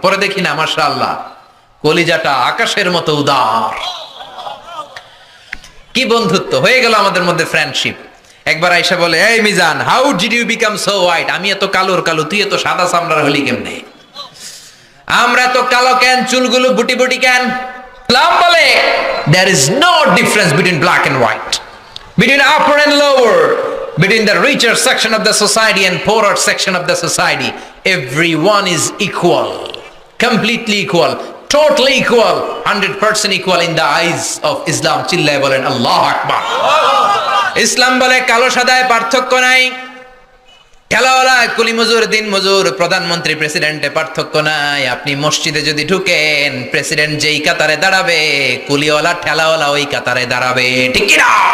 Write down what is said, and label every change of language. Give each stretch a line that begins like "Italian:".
Bangla: পরে দেখি না, মাশাআল্লাহ, কলিজাটা আকাশের মতো উদার। কি বন্ধুত্ব হয়ে গেল আমাদের মধ্যে, ফ্রেন্ডশিপ। একবার আইসা বলে, এই Mizan,
English: How did you become so white?
Bangla: আমি এত কালোর কালো, তুই এত সাদা চামড়ার হলি কেমনে? আমরা তো কালো কেন, চুলগুলো বুটি বুটি কেন? ইসলাম বলে
English: there is no difference between black and white, between upper and lower, between the richer section of the society and poorer section of the society. Everyone is equal, completely equal, totally equal, 100% equal in the eyes of Islam.
Bangla: চিল্লায় বলেন আল্লাহু আকবার। ইসলাম বলে কালো সাদায় পার্থক্য নাই, খেলাওয়ালা কুলি মজুর, দিন মজুর, প্রধানমন্ত্রী প্রেসিডেন্টে পার্থক্য নাই। আপনি মসজিদে যদি ঢুকেন, প্রেসিডেন্ট যেই কাতারে দাঁড়াবে, কুলিওয়ালা ঠেলাওয়ালা ওই কাতারে দাঁড়াবে, ঠিক কি না?